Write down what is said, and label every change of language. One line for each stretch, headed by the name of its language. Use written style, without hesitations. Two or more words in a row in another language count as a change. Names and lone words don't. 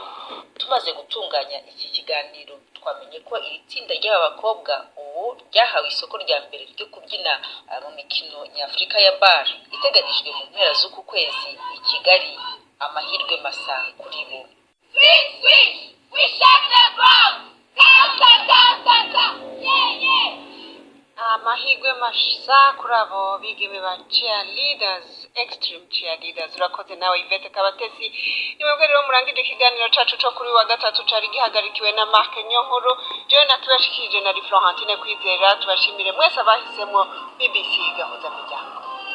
Kinyarwanda: Tumaze gutunganya iki kiganiro twamenye ko iri tsinda ry'aba bakobwa ubu ryahawe isoko rya mbere ryo kubyina mu mikino nyafurika ya bar iteganijwe mu mpera z'uku kwezi i Kigali. Amahirwe masa kuri bo. Amahirwe masa kuri abo bigeme ba cheerleaders,
English: extreme cheerleaders.
Rundi: Urakoze nawe Yvette Kabatesi. Nimwebwe rero murangije ikiganiro cacu co kuri wa gatatu cari gihagarikiwe na Mark Nyonkuru. Jewe natubashikirije na Florentine Kwizera. Tubashimire mwese abahisemwo BBC Gahuza Miryango.